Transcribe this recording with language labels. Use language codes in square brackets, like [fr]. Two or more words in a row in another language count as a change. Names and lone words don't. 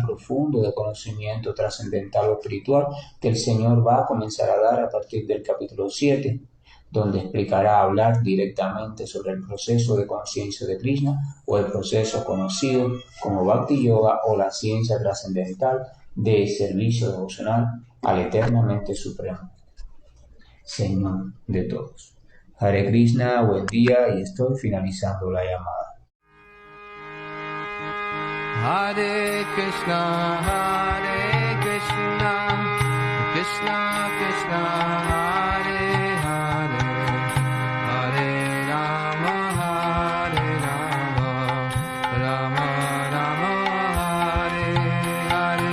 [es] profundo de conocimiento trascendental o espiritual que el Señor va a comenzar a dar a partir del capítulo 7, donde explicará hablar directamente sobre el proceso de conciencia de Krishna o el proceso conocido como Bhakti Yoga o la ciencia trascendental de servicio devocional al eternamente supremo, Señor de todos. Hare Krishna, buen día y estoy finalizando la llamada. [sa] Hare Krishna, Krishna Krishna, Hare Hare, Hare Rama, Rama Rama, Hare Hare.